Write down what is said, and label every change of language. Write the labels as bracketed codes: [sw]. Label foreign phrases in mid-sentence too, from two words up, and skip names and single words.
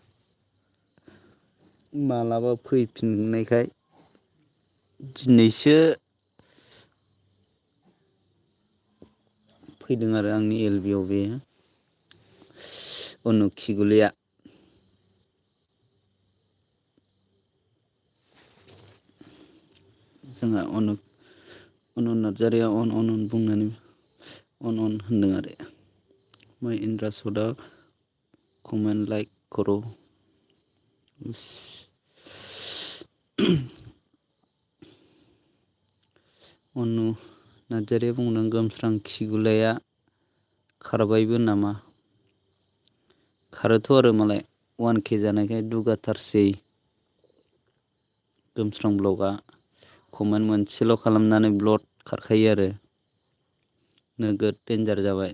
[brx] मालाबा फैफिननायखाय दिनैसो फैदों आरो आंनि एलबियाव बे अनु खिगुलिया। जोंहा अनु नार्जारिया अन बुंनानै अन होनदों आरो मैं इंद्रा सदा [en] comment like [brx] करो। अनु नार्जारिया बुंदों, गोमस्रां खिगुलाया खारबायबो नामा? खारोथ' आरो मालाय 1K जानायखाय दुगाथारसै। गोमस्रां ब्लगा कमेन्ट मोनसेल' खालामनानै ब्लड खारखायो आरो नोगोद डेन्जार जाबाय।